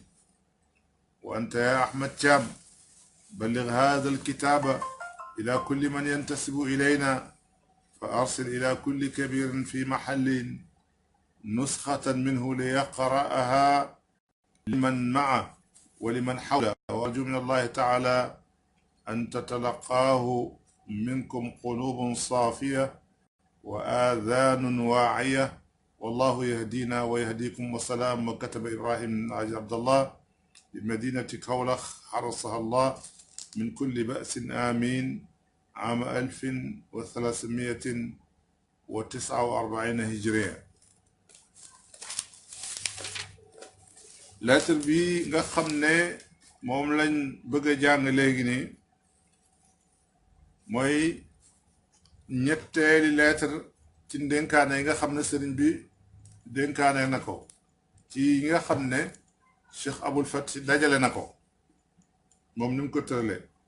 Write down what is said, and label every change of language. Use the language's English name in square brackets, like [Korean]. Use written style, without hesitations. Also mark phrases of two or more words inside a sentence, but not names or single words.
[Arabic] وأنت يا أحمد شام بلغ هذا الكتاب إلى كل من ينتسب إلينا، فأرسل إلى كل كبير في محل نسخة منه ليقرأها لمن معه ولمن حوله، وأرجو من الله تعالى أن تتلقاه منكم قلوب صافية وآذان واعية، والله يهدينا ويهديكم. وسلام. وكتب إبراهيم عبد الله بمدينة كولخ حرسها الله من كل بأس آمين عام 1349 هجرية. [Wolof] lettre bi nga xam ne moom lañ bëgg a jàng léegi nii mooy ñetteeli lettre ci ndénkaane yi nga xam ne sëriñ bi dénkaane na ko ci yi nga xam ne Cheikh Abul Fath dajale na ko moom ni mu ko tëralee.